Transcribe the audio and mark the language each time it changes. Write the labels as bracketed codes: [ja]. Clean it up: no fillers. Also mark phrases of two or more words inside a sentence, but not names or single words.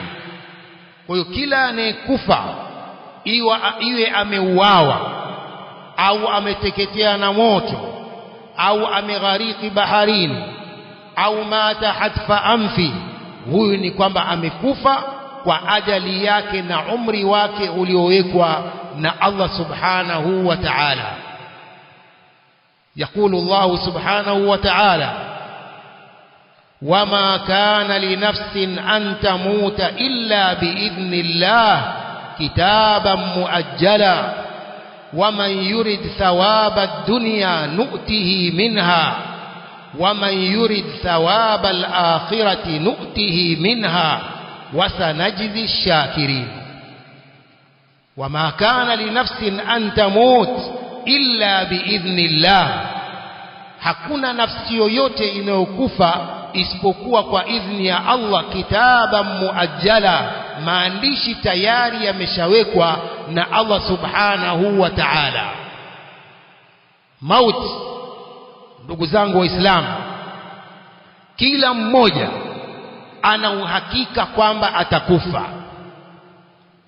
[sw] Kwa hiyo kila anayekufa, iwe ameuawa au ameteketea na moto au ameghariki baharini au [ar] مات حتف أنفه, [sw] huyu ni kwamba amekufa kwa ajali yake na umri wake uliowekwa na [ar] الله سبحانه وتعالى. يقول الله سبحانه وتعالى وما كان لنفس أن تموت إلا بإذن الله كتابا مؤجلا ومن يرد ثواب الدنيا نؤته منها ومن يرد ثواب الآخرة نؤته منها وسنجزي الشاكرين. وما كان لنفس أن تموت إلا بإذن الله, [sw] hakuna nafsi yoyote inayokufa isipokuwa kwa idhni ya Allah. [ar] كتابا مؤجلا, [sw] maandishi tayari yameshawekwa na [ar] الله سبحانه وتعالى. [sw] Mauti, ndugu zangu Waislamu, kila mmoja ana uhakika kwamba atakufa.